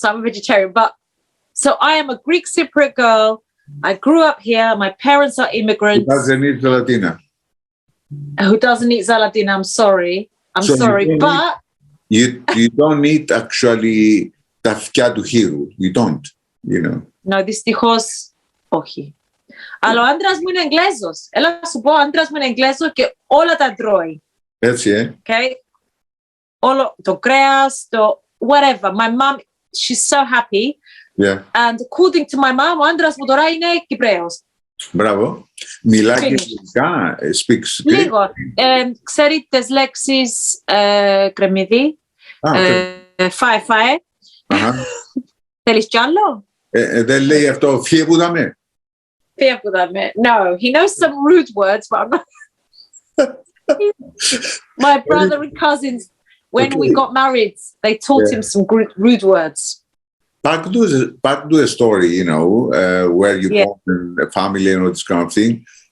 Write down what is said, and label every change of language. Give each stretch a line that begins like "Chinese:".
English: So I'm a vegetarian, but so I am a Greek Cypriot girl. I grew up here. My parents are immigrants. Who doesn't eat zalatina? Who doesn't eat zalatina? I'm sorry. But you don't eat actually
Greek: τα αυτιά του χείρου.
English: You don't, you know.
Greek: No, δυστυχώς όχι. Αλλά ο άντρας μου είναι Εγγλέζος. Έλα να σου πω, ο άντρας μου είναι Εγγλέζος και όλα τα τρώει. Έτσι,
English: Okay?
Greek: Όλο το κρέας, το whatever.
English: My mom, she's so happy. Yeah. And according to my mom,
Greek: ο άντρας μου τώρα είναι Κυπραίος. Μπράβο. Μιλάει και ελληνικά,
English: speaks Greek.
Greek: Λίγο. Ξέρει τις λέξεις κρεμμύδι, φάε. Θέλεις κι άλλο? Δεν λέει αυτό, φιεβουδαμε.
English: No, he knows some rude words, but I'm not. My brother and cousins, when we got married, they taught him some rude words. Back to a story, you know, where you born in a family and all this kind of thing.